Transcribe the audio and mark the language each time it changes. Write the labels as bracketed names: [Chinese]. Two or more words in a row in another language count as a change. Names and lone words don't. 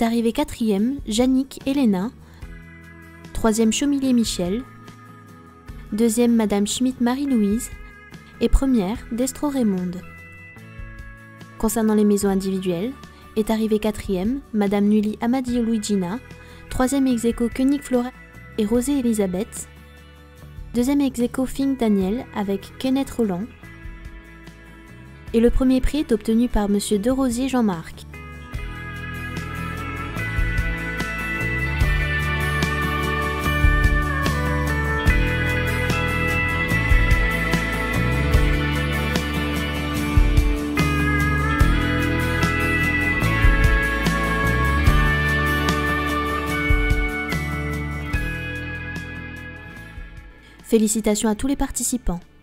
[French] arrivé 4e Jannick Elena, 3e Chaumillier Michel, 2e Madame Schmitt Marie-Louise et 1re Destro Raymonde. Concernant les maisons individuelles, est arrivé 4e Madame Nully Amadio Luigina, 3e ex aequo Koenig Flora et Rosée Elisabeth, 2e ex aequo Fink Daniel avec Kenneth Roland, et le premier prix est obtenu par Monsieur Derosier Jean-Marc. Félicitations à tous les participants.